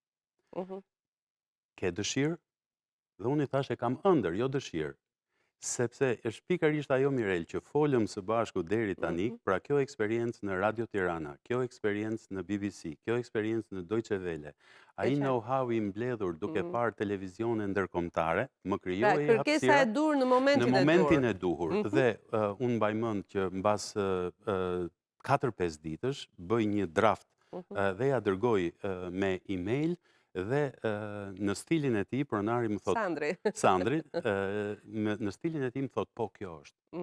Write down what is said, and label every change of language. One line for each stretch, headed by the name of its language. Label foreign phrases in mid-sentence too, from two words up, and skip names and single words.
Albanian: Ke dëshirë? Dhe unë i thashe kam ëndër, jo dëshirë. Sepse është pikërisht ajo, Mirel, që folëm së bashku deri tani, pra kjo eksperiencë në Radio Tirana, kjo eksperiencë në BBC, kjo eksperiencë në Deutsche Welle, ai know-how i mbledhur duke parë televizione ndërkombëtare, më krijoi hapësira. Kërkesa e dur në momentin e duhur. Dhe unë mbaj mend që mbas 4-5 ditësh bëj një draft dhe ja dërgoj me email. Dhe në stilin e tij pronari më thot Sandri, në stilin e tij më thot po kjo është.